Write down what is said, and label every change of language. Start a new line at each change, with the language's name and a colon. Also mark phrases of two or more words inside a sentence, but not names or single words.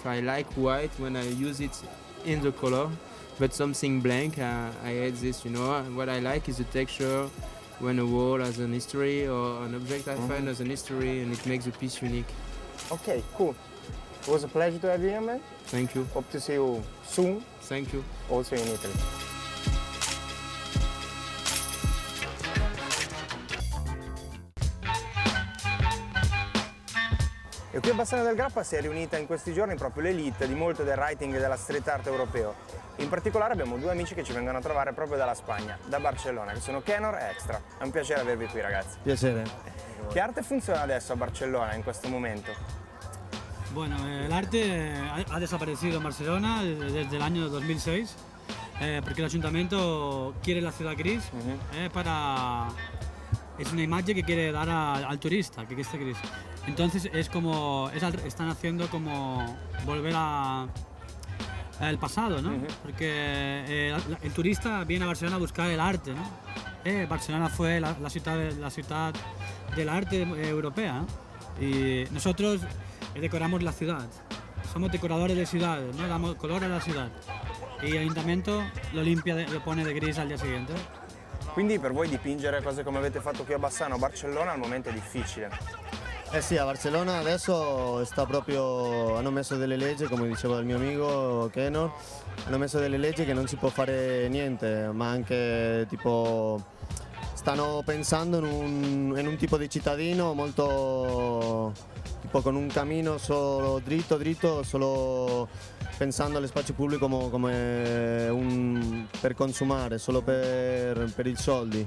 English: I like white when I use it in the color. But something blank, I hate this, you know. What I like is the texture when a wall has an history or an object I find has an history, and it makes the piece unique. Okay, cool. It was a pleasure to have you here, man. Thank you. Hope to see you soon. Thank you. Also in Italy.
Italian: E qui a Bassano del Grappa si è riunita in questi giorni proprio l'elite di molto del writing e della street art europeo. In particolare abbiamo due amici che ci vengono a trovare proprio dalla Spagna, da Barcellona, che sono Kenor e Extra. È un piacere avervi qui, ragazzi. Piacere. Che arte funziona adesso a Barcellona in questo momento?
Spanish: Bueno, el arte ha desaparecido en Barcelona desde el año 2006 porque el ayuntamiento quiere la ciudad gris es una imagen que quiere dar al turista, que esté gris. Entonces están haciendo como volver a el pasado, ¿no? Porque el turista viene a Barcelona a buscar el arte, ¿no? Barcelona fue la ciudad del arte europea, ¿no? Y nosotros decoramos la ciudad, somos decoradores de ciudades, ¿no? Damos color a la ciudad y el ayuntamiento lo limpia, lo pone de gris al día siguiente.
Italian: Quindi per voi dipingere cose come avete fatto qui a Bassano o Barcellona al momento è difficile. Eh sì, a Barcellona adesso hanno messo delle leggi, come diceva il mio amico Kenor, hanno messo delle leggi che non si può fare niente, ma anche tipo stanno pensando in un tipo di cittadino molto tipo con un cammino solo dritto, solo pensando allo spazio pubblico come per consumare, solo per i soldi.